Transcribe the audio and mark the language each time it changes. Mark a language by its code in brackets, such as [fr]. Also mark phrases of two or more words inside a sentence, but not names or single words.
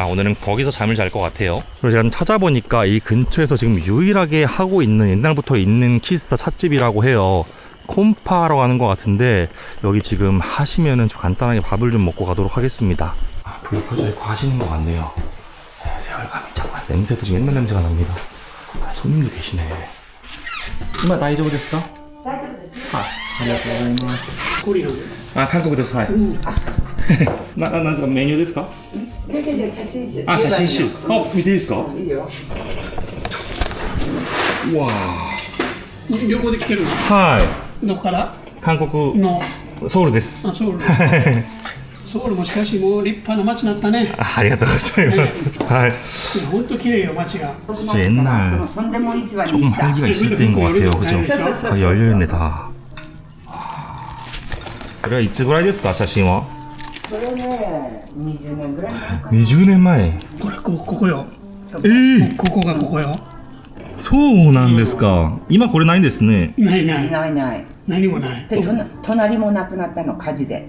[ko] 오늘은 거기서 잠을 잘 것 같아요. 그래서 제가 좀 찾아보니까 이 근처에서 지금 유일하게 하고 있는, 옛날부터 있는 키스타 찻집이라고 해요. 콤파라고 하는 것 같은데 여기 지금 하시면은 좀 간단하게 밥을 좀 먹고 가도록 하겠습니다. 아, 불 켜져 있고 하시는 것 같네요. 세월감이 잠깐, 냄새도 지금 옛날 냄새가 납니다. 아, 손님도 계시네. [ja] 今大丈夫ですか? 大丈夫ですね。ありがとうございます。あ、韓国です。はい。なんですか、メニューですか？だけど写真集。あ、写真集。あ、見ていいですか？いいよ。うわ旅行で来てるの？ー。はい。どこから韓国の？ソウルです。あ、ソウルですか。ソウルもしかしもう立派な街になったね。ありがとうございます。はい。本当綺麗よ街が。 [ko] 진짜 옛날 조금 활기가 있을 때인 것 같아요. 그죠? 다 열려있네 다. 그래, [ja] いつぐらいですか、写真は？それね、20年ぐらい前かな。 20年前。これここよ。ここがここよ。そうなんですか。今これないんですね。ないないないない。何もない。で、隣もなくなったの、火事で。